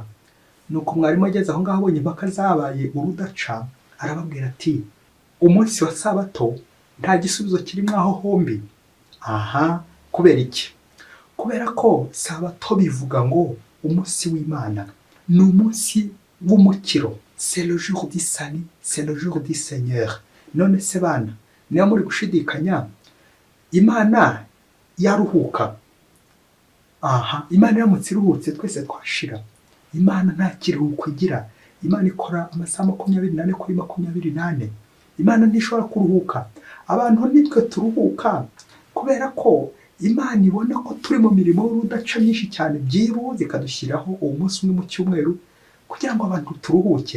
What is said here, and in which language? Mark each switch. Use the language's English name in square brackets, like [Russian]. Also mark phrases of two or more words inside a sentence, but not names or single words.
[Kinyarwanda] Nuko mwarimu ageze aho ngaho abonye impaka zabaye urudaca, arababwira ati, umunsi wa sabato nta gisubizo kirimo aho hombi. Aha, kubera iki? Kubera ko sabato bivuga ngo umunsi w'Imana, ni umunsi w'umukiro, [French] c'est le jour du salut, c'est le jour du Seigneur. [Kinyarwanda] None se bana, niba muri gushidikanya, Imana yaruhuka? Aha, Imana iramutse iruhutse twese twashira. Imana nta kiruhuko igira. Imana ikora amasaha 24 kuri 24. Imana ntishobora kuruhuka. Abantu nitwe turuhuka kubera ko Imana ibona ko turi mu mirimo y'urudaca myinshi cyane, byibuze ikadushyiraho uwo munsi umwe mu cyumweru kugira ngo abantu turuhuke.